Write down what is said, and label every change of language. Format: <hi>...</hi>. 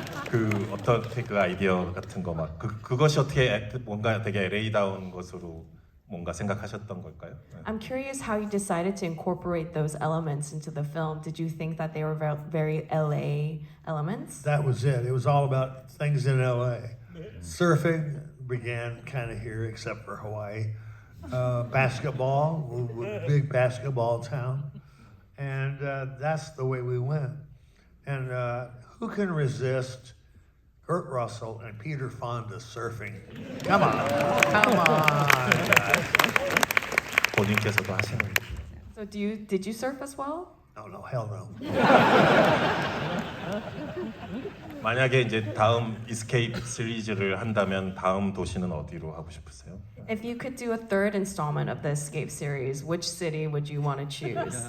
<ko>그 어떻게 그 아이디어 같은 거 막 그것이 어떻게 뭔가 되게 LA다운 것으로 뭔가 생각하셨던 걸까요? 네.</ko> <en>I'm curious how you decided to incorporate those elements into the film. Did you think that they were very LA elements? That was it. It was all about things in LA. Surfing began kind of here, except for Hawaii. Basketball, we're a big basketball town, and that's the way we went. And who can resist Kurt Russell and Peter Fonda surfing? Come on, guys.</en> <ko>본인께서도 하시는.</ko> <en>So did you surf as well? No, hell no.</en> <ko>만약에 이제 다음 Escape 시리즈를 한다면 다음 도시는 어디로 하고 싶으세요?</ko> <en>If you could do a third installment of the Escape series, which city would you want to choose?</en>